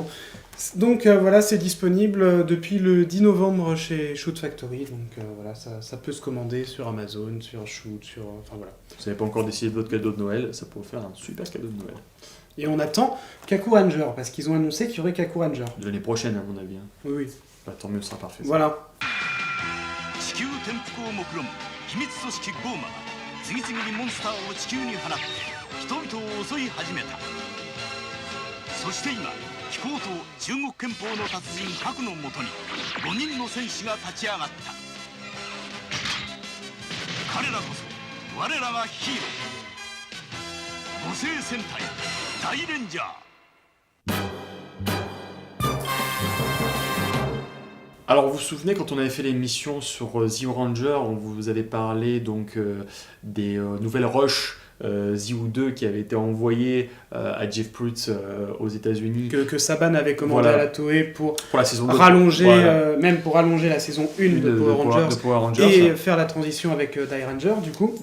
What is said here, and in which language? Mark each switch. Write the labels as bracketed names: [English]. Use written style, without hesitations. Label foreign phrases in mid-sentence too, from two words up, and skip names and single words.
[French] Donc voilà, c'est disponible depuis le 10 novembre chez Shoot Factory, donc voilà, ça peut se commander sur Amazon, sur Shoot, enfin voilà. Vous n'avez pas encore décidé de votre cadeau de Noël, ça pourrait faire un super cadeau de Noël. Et on attend Kaku Ranger, parce qu'ils ont annoncé qu'il y aurait Kaku Ranger. De l'année prochaine, à mon avis. Oui. Tant mieux, ce sera parfait. Ça. Voilà. [Japanese] 地球転覆を目論む秘密組織ゴーマが次々にモンスターを地球に放って人々を襲い始めた。そして今貴公と中国憲法の達人核のもとに5人の戦士が立ち上がった。彼らこそ我らがヒーロー五星戦隊大レンジャー。 [French] Alors, vous vous souvenez, quand on avait fait l'émission sur Zio Ranger, on vous avait parlé donc des nouvelles rushs Zio 2 qui avaient été envoyées à Jeff Pruitt aux États-Unis Que Saban avait commandé Voilà. à la Toei pour pour la saison 2. rallonger, Voilà. même pour rallonger la saison 1 de Power Rangers, et faire la transition avec Die Ranger, du coup.